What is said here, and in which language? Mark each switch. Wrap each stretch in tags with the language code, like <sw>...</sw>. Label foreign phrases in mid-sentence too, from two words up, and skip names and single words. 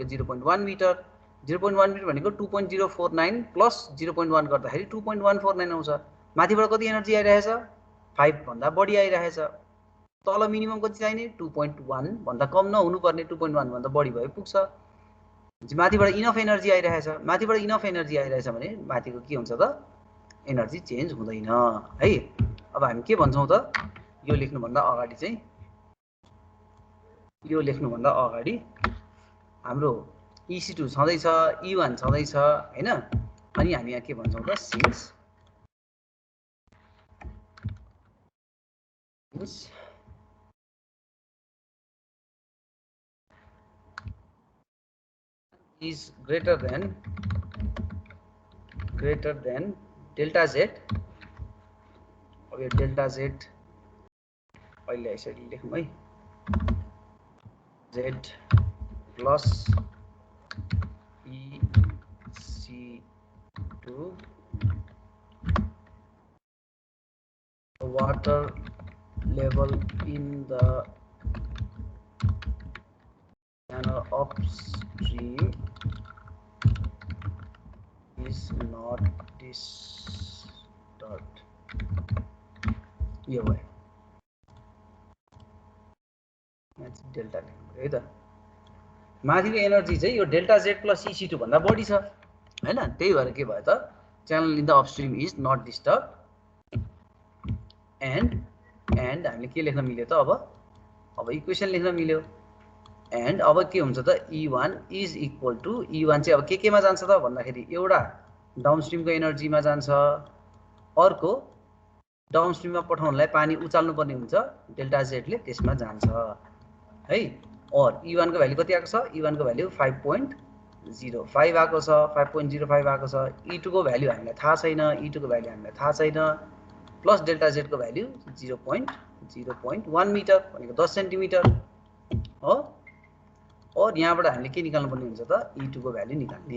<ne>0.1 मिटर 0.1 मिटर भनेको 2.049 प्लस 0.1 गर्दाखेरि 2.149 आउँछ माथिबाट कति एनर्जी आइरहेछ 5 भन्दा बढी आइरहेछ तल मिनिमम कति चाहिने 2.1 भन्दा कम नहुनु पर्ने 2.1 भन्दा बढी भए पुग्छ माथिबाट</ne> <en>enough energy</en> <ne>आइरहेछ भने माथिको के हुन्छ त एनर्जी चेन्ज हुँदैन है अब हामी के भन्छौं त यो लेख्नु भन्दा अगाडि हाम्रो EC2 छँदैछ E1 छँदैछ हैन अनि हामी यहाँ के भन्छौं त सिन्स</ne> <en>is greater than delta Z</en> <ne>अब यो डेल्टा Z अहिले यसरी लेखौँ है</ne> <en>Z plus EC2 water level in the channel upstream is not disturbed</en> <ne>यो भयो यहाँ चाहिँ डेल्टा लेख्नु है त माथिको एनर्जी चाहिँ यो</ne> <en>delta Z plus EC2</en> <ne>भन्दा बढी छ हैन त्यही भएर के भयो त</ne> <en>channel in the upstream is not disturb</en> <ne>एन्ड हामीले के लेख्न मिल्यो त अब इक्वेसन लेख्न मिल्यो एन्ड अब के हुन्छ त</ne> <en>E1 is equal to E1</en> <ne>चाहिँ अब केमा जान्छ त भन्दाखेरि एउटा डाउनस्ट्रिमको एनर्जीमा जान्छ, अर्को डाउनस्ट्रिममा पठाउनलाई पानी उचाल्नु पर्ने हुन्छ डेल्टा जेडले, त्यसमा जान्छ है। और E1 को भ्यालु कति आएको छ? E1 को भ्यालु 5.05 आएको छ, 5.05 आएको छ। E2 को भ्यालु हामीलाई थाहा छैन, E2 को भ्यालु हामीलाई थाहा छैन,</ne> <en>plus delta Z</en> <ne>को भ्यालु 0.1 मिटर भनेको 10 सेन्टिमिटर हो। और यहाँबाट हामीले के निकाल्नु पर्ने हुन्छ त E2 को भ्यालु निकाल्ने।</ne>